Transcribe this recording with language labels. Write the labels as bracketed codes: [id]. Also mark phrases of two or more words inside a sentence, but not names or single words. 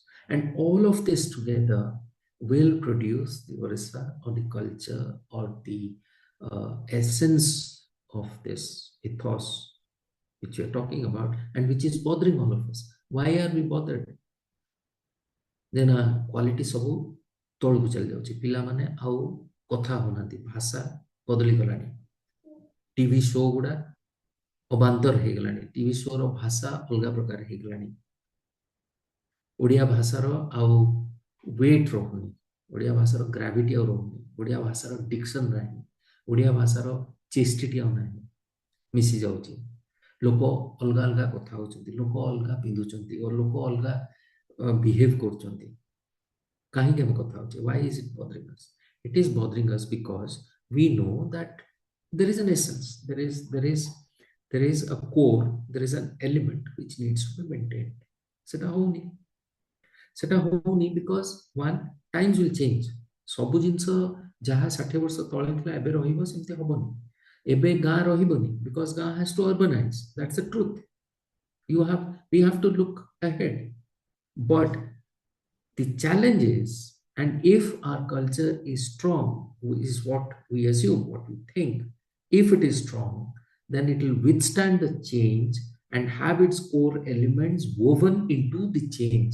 [en] And all of this together will produce the Orissa, or the culture, or the essence of this ethos which you're talking about, and which is bothering all of us. Why are we bothered? Then quality [or] ସବୁ ତଳକୁ ଚାଲି ଯାଉଛି, ପିଲାମାନେ ଆଉ କଥା ହଉନାହାନ୍ତି, ଭାଷା ବଦଳି ଗଲାଣି, ଟିଭି ଶୋ ଗୁଡା ଅବାନ୍ତର ହେଇଗଲାଣି, [en] TV show's [or] ଭାଷା ଅଲଗା ପ୍ରକାର ହେଇଗଲାଣି, ଓଡ଼ିଆ ଭାଷାର ଆଉ ୱେଟ୍ ରହୁନି, ଓଡ଼ିଆ ଭାଷାର ଗ୍ରାଭିଟି ଆଉ ରହୁନି, ଓଡ଼ିଆ ଭାଷାର ଡିକ୍ସନ ନାହିଁ, ଓଡ଼ିଆ ଭାଷାର ଚେଷ୍ଟିଟି ଆଉ ନାହିଁ, ମିଶି ଯାଉଛି, ଲୋକ ଅଲଗା ଅଲଗା କଥା ହଉଛନ୍ତି, ଲୋକ ଅଲଗା ପିନ୍ଧୁଛନ୍ତି, ଓ ଲୋକ ଅଲଗା ବିହେଭ୍ କରୁଛନ୍ତି. କାହିଁକି ଆମେ କଥା ହଉଛେ? [en] Why is it bothering us? It is bothering us because we know that there is an essence, there is a core, there is an element which needs to be maintained. [or] ସେଟା ହଉନି [en] because one, times will change. [or] ସବୁ ଜିନିଷ ଯାହା 60 ବର୍ଷ ତଳେ ଥିଲା ଏବେ ରହିବ ସେମିତି ହବନି. ଏବେ ଗାଁ ରହିବନି [en] because ଗାଁ has to urbanize. That's the truth. We have to look ahead. But the challenge is, and if our culture is strong, is what we assume, what we think, if it is strong, then it will withstand the change and have its core elements woven into the change.